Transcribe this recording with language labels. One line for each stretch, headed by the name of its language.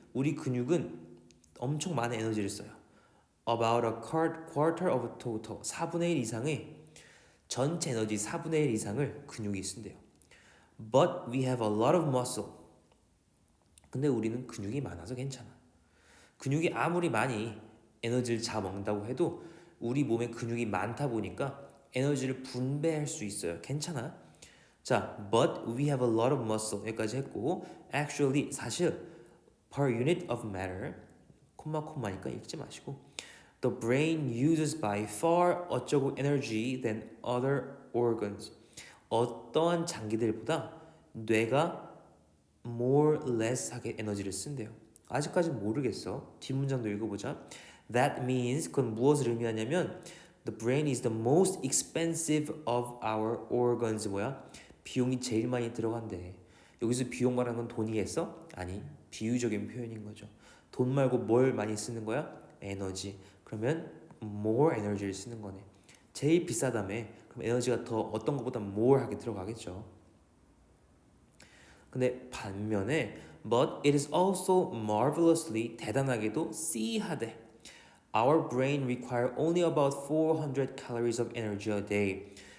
Korean: 우리 근육은 엄청 많은 에너지를 써요.
English: About a quarter of total.
Korean: 4분의 1 이상의 전체 에너지 4분의 1 이상을 근육이 쓴대요.
English: But we have a lot of muscle.
Korean: 근데 우리는 근육이 많아서 괜찮아. 근육이 아무리 많이 에너지를 잡아먹는다고 해도 우리 몸에 근육이 많다 보니까 에너지를 분배할 수 있어요. 괜찮아.
English: 자, but we have a lot of muscle.
Korean: 여기까지 했고
English: actually 사실 per unit of matter
Korean: 콤마니까 읽지 마시고
English: the brain uses by far 어쩌고 energy than other organs.
Korean: 어떠한 장기들보다 뇌가
English: more less
Korean: 하게 에너지를 쓴대요. 아직까지 모르겠어. 뒷문장도 읽어보자.
English: That means
Korean: 그건 무엇을 의미하냐면
English: the brain is the most expensive of our organs.
Korean: 뭐야? 비용이 제일 많이 들어간대. 여기서 비용 말하는 건 돈이겠어? 아니, 비유적인 표현인 거죠. 돈 말고 뭘 많이 쓰는 거야? 에너지. 그러면 more 에너지를 쓰는 거네. 제일 비싸다며. 그럼 에너지가 더 어떤 것보다 more 하게 들어가겠죠. 근데 반면에
English: but it is also marvelously
Korean: 대단하게도 씨하대.
English: Our brain require only about 400 calories of energy a day.